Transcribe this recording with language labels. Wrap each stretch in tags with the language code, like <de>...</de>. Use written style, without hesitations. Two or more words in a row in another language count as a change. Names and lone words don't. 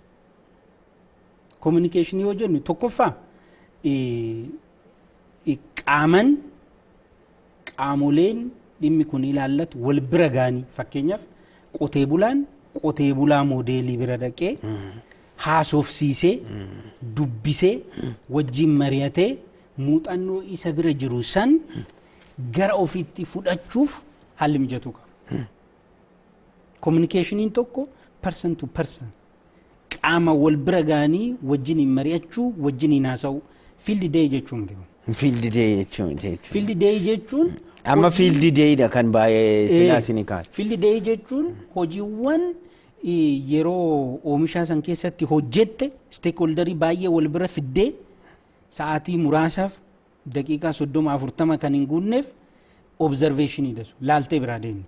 <om>Communication yoo jennu tokkoffaa qaamoleen dhimmi kun ilaallatu wal bira gaanii fakkeenyaaf qotee bulaan qotee bulaa moodeelii bira dhaqee haasofsiisee dubbisee wajjin mari'atee muuxannoo isa bira jiru san gara ofiitti fudhachuuf haalli mijatuu qaba. Communicationiin tokko</om> <en>person to person</en> <om>qaama wal bira gaanii wajjin mari'achuu wajjin haasa'u</om> <en>field day</en> <om>jechuun miti.</om> <en>Field day jechuun. Field day jechuun</en> <om>amma</om> <en>field dayidha</en> <om>kan baay'ee silaasini kaasa.</om> <en>Field day</en> <om>jechuun hojiiwwan yeroo oomishaa san keessatti hojjette stakeholderii baay'ee wal bira fiddee sa'aatii muraasaaf daqiiqaa 30-40 kan hin guunneef observationidha sun laaltee biraa deemta.</om>